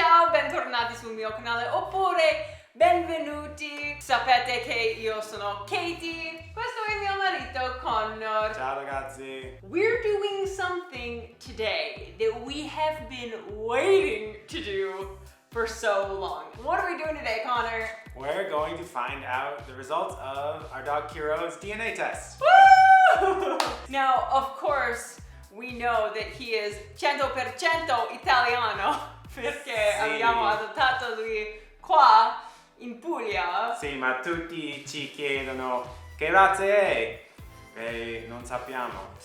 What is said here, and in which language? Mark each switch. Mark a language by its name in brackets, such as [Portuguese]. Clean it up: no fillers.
[Italian] bentornati sul mio canale oppure benvenuti. Sapete che io sono Katie, questo è mio marito Connor. Ciao ragazzi. [English] We're doing something today that we have been waiting to do for so long. What are we doing today, Connor? We're going to find out the results of our dog Kiro's DNA test. Woo! Now, of course, we know that he is 100% [Italian] italiano perché abbiamo adottato lui qua in Puglia. Sì, ma tutti ci chiedono che razza è e non sappiamo.